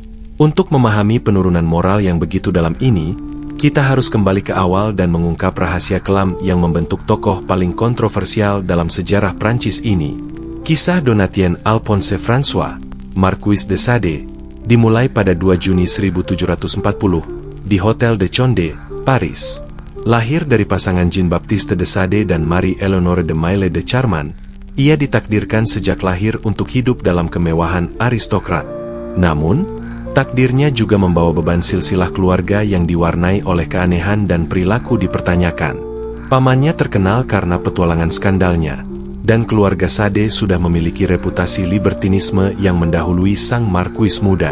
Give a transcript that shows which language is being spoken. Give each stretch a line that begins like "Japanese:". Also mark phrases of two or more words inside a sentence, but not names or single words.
Indonesian: Untuk memahami penurunan moral yang begitu dalam ini, kita harus kembali ke awal dan mengungkap rahasia kelam yang membentuk tokoh paling kontroversial dalam sejarah Prancis ini. Kisah Donatien Alphonse François, Marquis de Sade, dimulai pada 2 Juni 1740, di Hotel de Conde, Paris. Lahir dari pasangan Jean-Baptiste de Sade dan Marie-Éléonore de Maille de Charman, ia ditakdirkan sejak lahir untuk hidup dalam kemewahan aristokrat. Namun, takdirnya juga membawa beban silsilah keluarga yang diwarnai oleh keanehan dan perilaku dipertanyakan. Pamannya terkenal karena petualangan skandalnya, dan keluarga Sade sudah memiliki reputasi libertinisme yang mendahului sang markuis muda.